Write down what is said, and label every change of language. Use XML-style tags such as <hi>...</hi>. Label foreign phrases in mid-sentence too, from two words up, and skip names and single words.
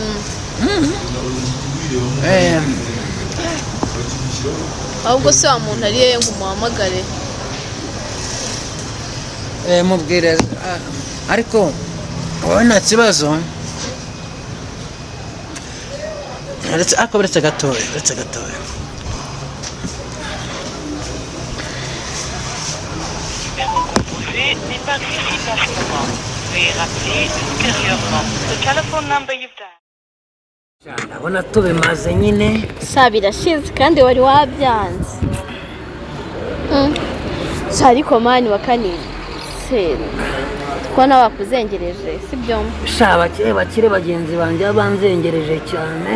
<rw>ahubwo se wa muntu ari yeye ngo umuhamagare mubwire ariko wowe nta kibazo uretse gatoya</rw> <fr>n'est pas accessible en ce moment. Veuillez rappeler ultérieurement.</fr> <en>The telephone number you've dialed.</en> <rw>ndabona tubimaze nyine birashize kandi wari wabyanze ariko mani wakanije ko nawe wakuzengereje sibyo bakire bagenzi banjye banzengereje cyane</rw>